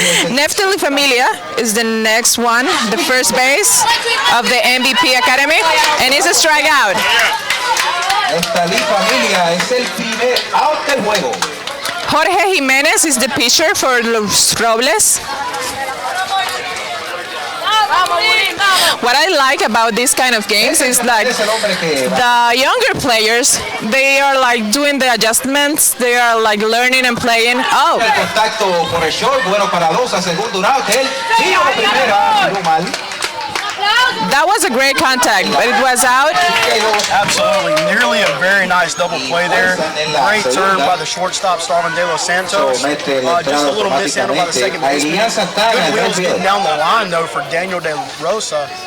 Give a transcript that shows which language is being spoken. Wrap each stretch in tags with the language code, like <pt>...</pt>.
<en>Neftali Familia is the next one, the first base of the MVP Academy, and it's a strikeout.</en> <es>Neftali Familia es el primer out del juego.</es> <en>Jorge Jimenez is the pitcher for Los Robles. What I like about this kind of games is like the younger players, they are like doing the adjustments, they are like learning and playing. Oh,</en> <es>El contacto por el short, bueno para 2 a segundo out. Él tiro de primera, no mal.</es> <en>that was a great contact, but it was out. Absolutely. Nearly a very nice double play there. Great turn by the shortstop, Starvin De Los Santos. Just a little mishandle by the second baseman. Good wheels getting down the line, though, for Daniel De Rosa.</en>